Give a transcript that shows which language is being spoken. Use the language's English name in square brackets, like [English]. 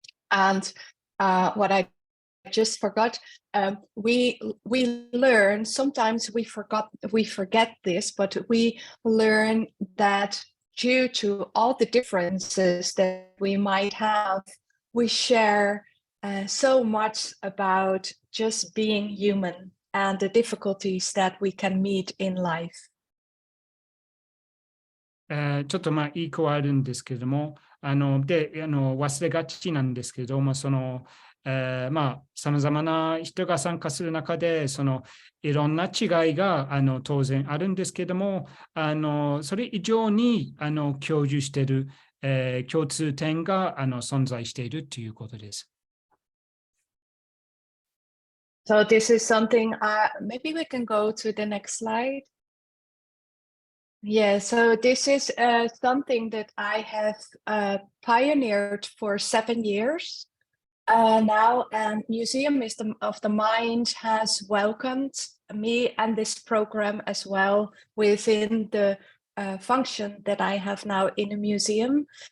[English] And what I just forgot, we learn, sometimes we forget this, but we learn that due to all the differences that we might have, we share so much about just being human and the difficulties that we can meet in life. [Japanese] ちょっと言い加えるんですけれども、忘れがちなんですけれども、さまざまな人が参加する中で、いろんな違いが当然あるんですけども、それ以上に共有している、共通点が存在しているということです。 [English] So this is something, maybe we can go to the next slide. Yeah, so this is something that I have pioneered for 7 years. Now, Museum of the Mind has welcomed me and this program as well within the function that I have now in a museum.